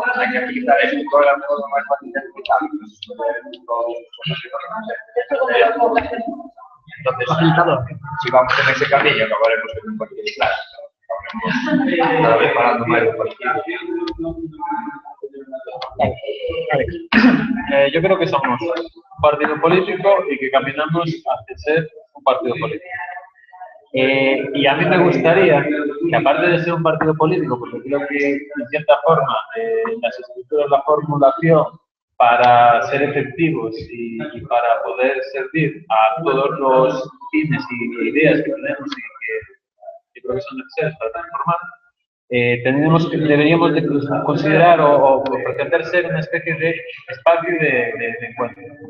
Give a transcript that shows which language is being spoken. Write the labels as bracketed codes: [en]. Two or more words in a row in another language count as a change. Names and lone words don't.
[gl] Hai que aplicar eso todo de forma máis fácil de aplicar. [es] Entonces, si vamos en ese camino, acabaremos en un partido clásico. [gl] Cada vez parando máis do partido. [es] Yo creo que somos un partido político y que caminamos hacia ser un partido político. Y a mí me gustaría que, aparte de ser un partido político, porque creo que en cierta forma las estructuras, la formulación para ser efectivos y para poder servir a todos los fines y ideas que tenemos y que creo que son necesarias para transformar, deberíamos de considerar o pretender ser una especie de espacio de encuentro.